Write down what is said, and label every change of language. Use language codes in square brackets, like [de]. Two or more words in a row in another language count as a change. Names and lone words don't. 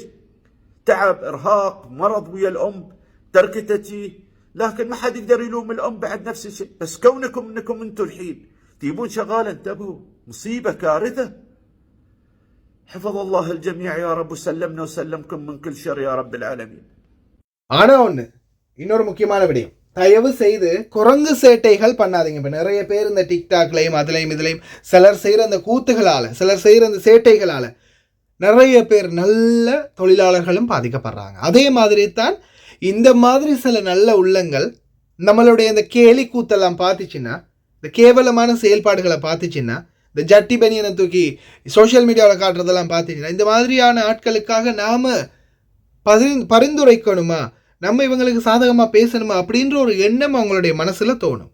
[ar] تعب، ارهاق، مرض ويا الام، تركتتي، لكن ما حد يقدر يلوم الام بعد نفس الشيء. بس كونكم انكم انتم الحين تجيبون شغاله، انتبهوا، مصيبه، كارثه. حفظ الله الجميع يا رب، وسلمنا وسلمكم من كل شر يا رب العالمين. [ta] ஆனா ஒன்று இன்னொரு முக்கியமான விடயம், தயவு செய்து குரங்கு சேட்டைகள் பண்ணாதீங்க. இப்போ நிறைய பேர் இந்த டிக்டாக்லையும் அதுலையும் இதுலையும் சிலர் செய்கிற அந்த கூத்துகளால், சிலர் செய்கிற அந்த சேட்டைகளால் நிறைய பேர் நல்ல தொழிலாளர்களும் பாதிக்கப்படுறாங்க. அதே மாதிரி தான் இந்த மாதிரி சில நல்ல உள்ளங்கள் நம்மளுடைய இந்த கேலி கூத்தெல்லாம் பார்த்துச்சுன்னா, இந்த கேவலமான செயல்பாடுகளை பார்த்துச்சுன்னா, இந்த ஜட்டி பனியனை தூக்கி [en] social mediaவில் [ta] காட்டுறதெல்லாம் பார்த்துச்சுன்னா, இந்த மாதிரியான ஆட்களுக்காக நாம் பரிந்துரைக்கணுமா, நம்ம இவங்களுக்கு சாதகமாக பேசணுமா அப்படின்ற ஒரு எண்ணம் அவங்களுடைய மனசில் தோணும்.